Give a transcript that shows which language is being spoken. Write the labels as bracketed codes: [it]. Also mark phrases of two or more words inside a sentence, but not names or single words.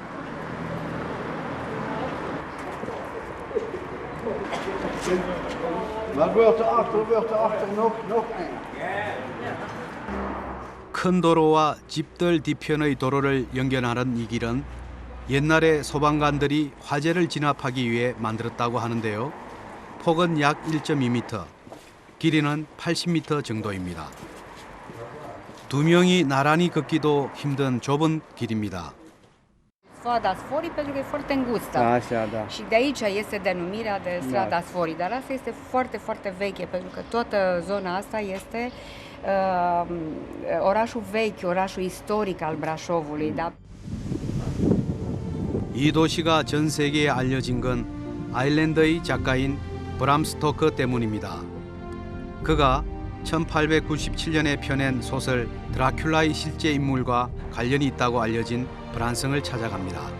[ko] 큰 도로와 집들 뒤편의 도로를 연결하는 이 길은 옛날에 소방관들이 화재를 진압하기 위해 만들었다고 하는데요. 폭은 약 1.2m, 길이는 80m 정도입니다. 두 명이 나란히 걷기도 힘든 좁은 길입니다. [ro] Strada Sforii pentru că e foarte îngustă. Așa, da. Și de aici este denumirea de Strada Sforii, dar asta este foarte, foarte veche, pentru că toată zona asta este orașul vechi, orașul istoric al Brașovului. Da? [ko] 이 도시가 전 세계에 알려진 건 아일랜드의 작가인 브람 스토커 때문입니다. 그가 1897년에 펴낸 소설 드라큘라의 실제 인물과 관련이 있다고 알려진 브란성을 찾아갑니다.